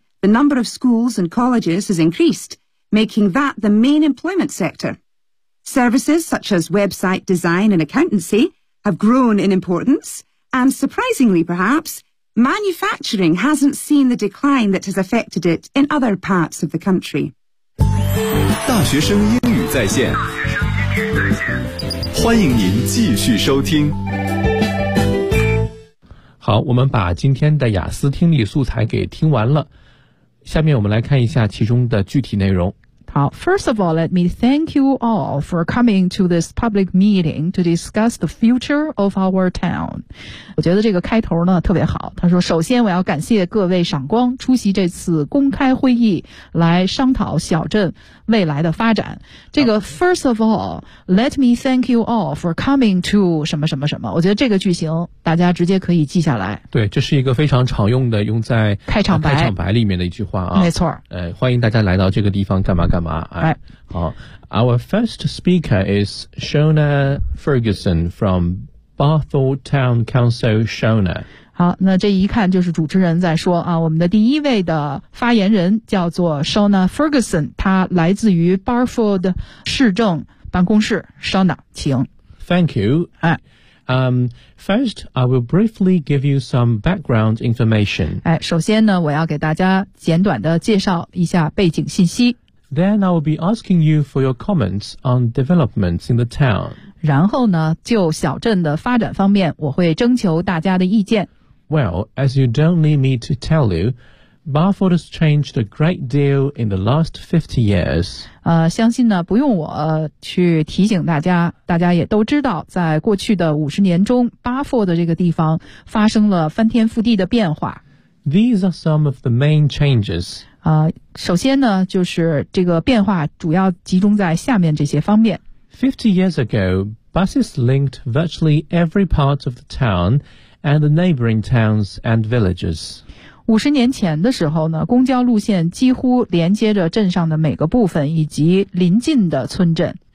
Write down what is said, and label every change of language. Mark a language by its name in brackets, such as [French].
[English] The number of schools and colleges has increased,making that the main employment sector. Services such as website design and accountancy have grown in importance, and surprisingly perhaps, manufacturing hasn't seen the decline that has affected it in other parts of the country. [Chinese] 大学生英语在线，欢迎您继续收听。好，我们把今天的雅思听力素材给听完了，下面我们来看一下其中的具体内容。 [English] 好, first of all, let me thank you all for coming to this public meeting to discuss the future of our town. [Chinese] 我觉得这个开头呢特别好。他说首先我要感谢各位赏光出席这次公开会议来商讨小镇未来的发展。 [English] 这个 first of all, let me thank you all for coming to [Chinese] 什么什么什么。我觉得这个句型大家直接可以记下来。对，这是一个非常常用的用在开场白、开场白里面的一句话啊。没错。欢迎大家来到这个地方干嘛干嘛。 [English] Right. 好。Our first speaker is Shona Ferguson from Barford Town Council, Shona. [Chinese] 好，那这一看就是主持人在说啊，我们的第一位的发言人叫做 Shona Ferguson， 他来自于 Barford 市政办公室。Shona， 请。 [English] Thank you. First, I will briefly give you some background information. [Chinese] 哎，首先呢，我要给大家简短的介绍一下背景信息。 [English] Then I will be asking you for your comments on developments in the town. [Chinese] 然后呢，就小镇的发展方面，我会征求大家的意见。 [English] Well, as you don't need me to tell you, Barford has changed a great deal in the last 50 years. [Chinese] 相信呢，不用我去提醒大家，大家也都知道，在过去的50年中 ，Barford 这个地方发生了翻天覆地的变化。 [English] These are some of the main changes. [Chinese] 首先呢，就是这个变化主要集中在下面这些方面。 [English] 50 years ago, buses linked virtually every part of the town and the neighboring towns and villages. [Chinese] 50年前的时候呢，公交路线几乎连接着镇上的每个部分以及临近的村镇。